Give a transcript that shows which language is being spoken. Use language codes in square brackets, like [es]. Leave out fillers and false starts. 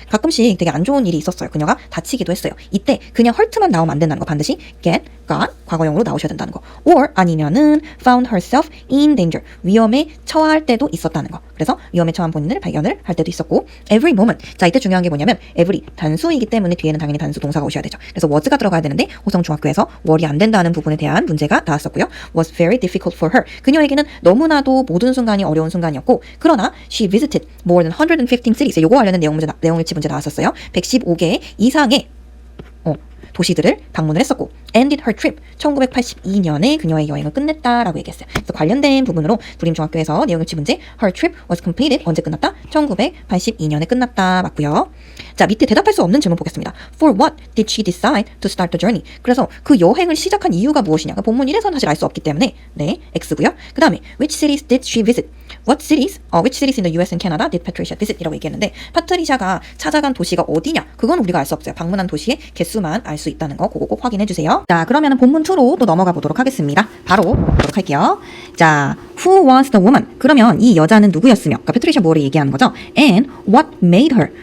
[ko] 가끔씩 되게 안 좋은 일이 있었어요. 그녀가 다치기도 했어요. 이때 그냥 hurt만 나오면 안 된다는 거. 반드시 get, got 과거형으로 나오셔야 된다는 거. [en] or [ko] 아니면은 [en] found herself in danger. [ko] 위험에 처할 때도 있었다는 거. 그래서 위험에 처한 본인을 발견을 할 때도 있었고, [en] every moment. [ko] 자, 이때 중요한 게 뭐냐면 every 단수이기 때문에 뒤에는 당연히 단수 동사가 오셔야 되죠. 그래서 was가 들어가야 되는데 호성 중학교에서 월이 안 된다는 부분에 대한 문제가 나왔었고요. [en] was very difficult for her. [ko] 그녀에게는 너무나도 모든 순간이 어려운 순간이었고, 그러나 [en] she visited more than 115 cities. [ko] 요거 관련된 내용일치 문제 나왔었어요. 115개 이상의 도시들을 방문을 했었고, [en] ended her trip. [ko] 1982년에 그녀의 여행을 끝냈다라고 얘기했어요. 그래서 관련된 부분으로 두림중학교에서 내용일치 문제 [en] her trip was completed. [ko] 언제 끝났다? 1982년에 끝났다. 맞고요. 자, 밑에 대답할 수 없는 질문 보겠습니다. [en] For what did she decide to start the journey? [ko] 그래서 그 여행을 시작한 이유가 무엇이냐? 본문 1에서는 사실 알 수 없기 때문에 네, X고요. 그 다음에 [en] which cities did she visit? Which cities in the US and Canada did Patricia visit? [ko] 이라고 얘기했는데 파트리샤가 찾아간 도시가 어디냐? 그건 우리가 알 수 없어요. 방문한 도시의 개수만 알 수 있다는 거 그거 꼭 확인해 주세요. 자, 그러면 본문 2로 또 넘어가 보도록 하겠습니다. 바로 보도록 할게요. 자, [en] who was the woman? [ko] 그러면 이 여자는 누구였으며? 그러니까 파트리샤 무어를 얘기하는 거죠. [en] And what made her?